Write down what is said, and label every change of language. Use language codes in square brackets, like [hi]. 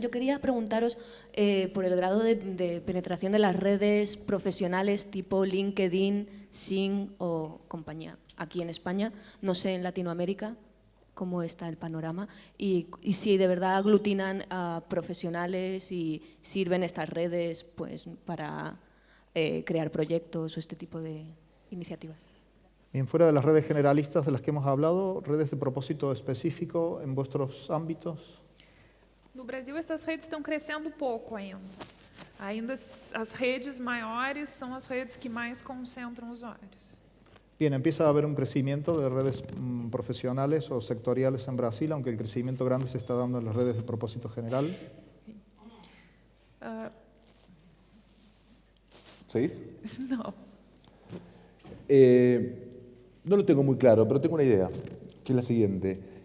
[es] Yo quería preguntaros por el grado de penetración de las redes profesionales tipo LinkedIn, Xing o compañía aquí en España, no sé en Latinoamérica cómo está el panorama y si de verdad aglutinan a profesionales y sirven estas redes pues para crear proyectos o este tipo de iniciativas. Bien, fuera de las redes generalistas de las que hemos hablado, redes de propósito específico en vuestros ámbitos. [pt] No Brasil, essas redes estão crescendo pouco ainda. Ainda as redes maiores são as redes que mais concentram usuários. [es] Bien, empieza a haber un crecimiento de redes profesionales o sectoriales en Brasil, aunque el crecimiento grande se está dando en las redes de propósito general. ¿Seguís? No. No lo tengo muy claro, pero tengo una idea, que es la siguiente.